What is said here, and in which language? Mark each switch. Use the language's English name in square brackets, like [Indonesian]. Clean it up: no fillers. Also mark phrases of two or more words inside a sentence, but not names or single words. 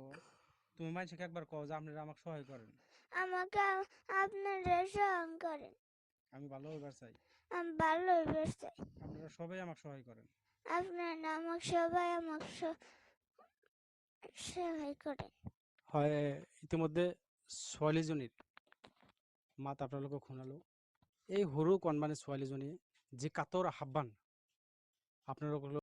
[Bangla] তুমি মানুষকে একবার কও যে আপনারা আমাকে সহায় করেন, আমাকে আপনারা সহন করেন। আমি ভালো হইবার চাই, আমি ভালো বেচছে। আপনারা সবাই আমাকে সহায় করেন। আপনারা আমাকে সবাই আমাকে সহায় করেন। [Assamese] হয়, ইতিমধ্যে ছোৱালীজনীৰ মাত আপোনালোকক শুনালো। এই সৰু কণমানি ছোৱালীজনীয়ে যি কাতৰ আহ্বান আপোনালোকক